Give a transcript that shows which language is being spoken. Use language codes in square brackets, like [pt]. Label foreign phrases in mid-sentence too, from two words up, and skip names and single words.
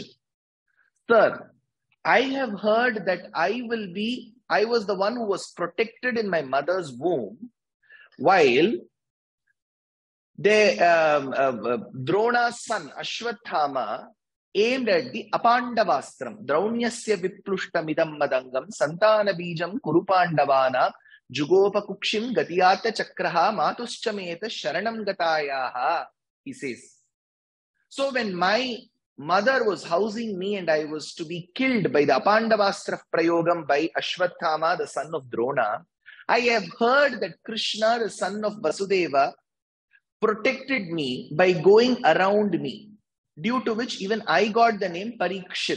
[en] Sir, I have heard that I was the one who was protected in my mother's womb, while Drona's son, Ashwathama, aimed at the Apandavastram. [sa] Draunasya viplushtamidam madangam santana bijam kurupandavana jugopa kukshim gatiyata chakraha matuschameta sharanam gatayaha, [en] he says. So when my mother was housing me and I was to be killed by the [sa] Apandavastra Prayogam [en] by Ashwathama, the son of Drona, I have heard that Krishna, the son of Vasudeva, protected me by going around me, due to which even I got the name Parikshit.